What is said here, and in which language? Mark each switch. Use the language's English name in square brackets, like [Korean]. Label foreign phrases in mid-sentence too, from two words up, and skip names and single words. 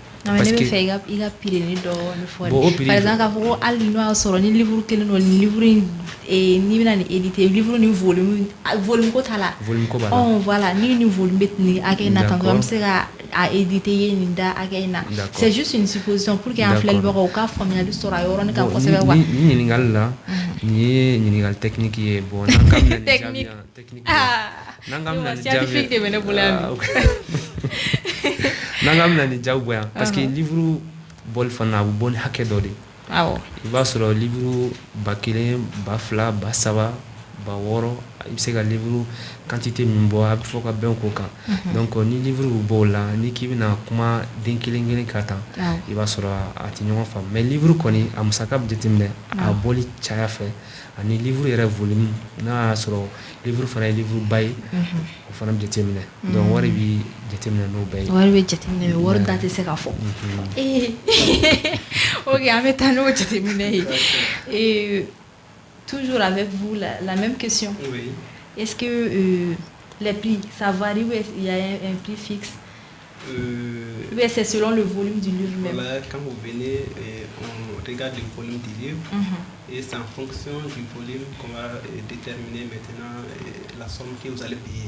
[French] Parce que [Bambara] i ka pireni dɔɔni fɔ [French] par exemple [Bambara] k'a fɔ ko hali n'o y'a sɔrɔ ni livre kelen don ni livre n'i bɛna nin éditer livre ni volume ko t'a la volume ko b'a la voilà ni nin volume bɛ nin hakɛ in na tan an bɛ se ka a éditer ye nin da hakɛ in na [French] c'est juste une supposition pour que [Bambara] an filɛlibagaw ka faamuyali sɔrɔ a yɔrɔnin kan kosɛbɛ wa. ni ɲininkali la nin ye ɲininkali technique ye bon n'an ka minɛ ni jaabi technique n'an ka minɛ ni jaabi scientifique de bɛ ne bolo yan bi. n'an ka minɛ ni jaabi yan [French] parce que [Bambara] livre bɔli fana a bɛ bɔ ni hakɛ dɔ de awɔ i b'a sɔrɔ livre 1000 2000 3000 6000 i bɛ se ka livre quantité min bɔ a bɛ fɔ ka bɛn k'o kan donc ni livre bɛ bɔ o la ni k'i bɛna kuma den kelen kelen ka tan i b'a sɔrɔ a tɛ ɲɔgɔn faamu mais livre kɔni a musaka bɛ jateminɛ a bɔli caya fɛ ani livre yɛrɛ volume n'a y'a sɔrɔ livre fana ye livre ba ye o fana bɛ jateminɛ donc wari bɛ jateminɛ n'o bɛɛ ye. wari bɛ jateminɛ mais wari da tɛ se ka fɔ. ok an bɛ taa n'o jateminɛ ye [French] toujours avec vous la même question. Oui. Est-ce que les prix ça varie ou il y a un prix fixe? Oui, c'est selon le volume du livre même. Voilà, quand vous venez, on regarde le volume du livre et c'est en fonction du volume qu'on va déterminer maintenant la somme que vous allez payer.